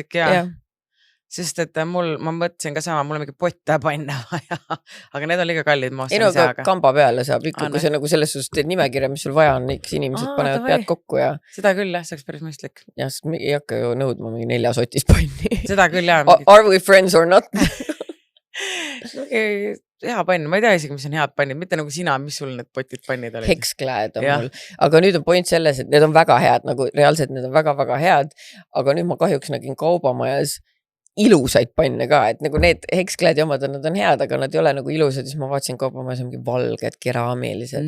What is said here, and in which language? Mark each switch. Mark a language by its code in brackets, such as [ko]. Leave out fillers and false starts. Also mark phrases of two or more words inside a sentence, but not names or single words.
[et] Sest et ma mõtlesin ka sama, mul on mingi potte panna vaja, aga need on liiga kallid. Ei no ka kamba peale saab ikka, kui see nagu selles suhtes teed nimekirja, mis sul vaja on, eks inimesed panevad pead kokku ja... Seda küll jah, see oleks päris mõistlik. Ja, sest me ei hakka ju nõudma mingi 4 sotis panni. Seda küll jah. [en] Are we friends or not? [et] Hea pann, ma ei tea isegi, mis on head pannid, mitte nagu sina, mis sul need potid pannid olid. Hexclad on mul, aga nüüd on point selles, et need on väga head, nagu reaalselt need on väga-väga head, aga nüüd ma kahjuks nägin kaubamajas ilusaid panne ka, et nagu need Hexcladi omad on, nad on head, aga nad ei ole nagu ilusad, siis ma vaatasin kaubamajas mingi valged, keraamelised.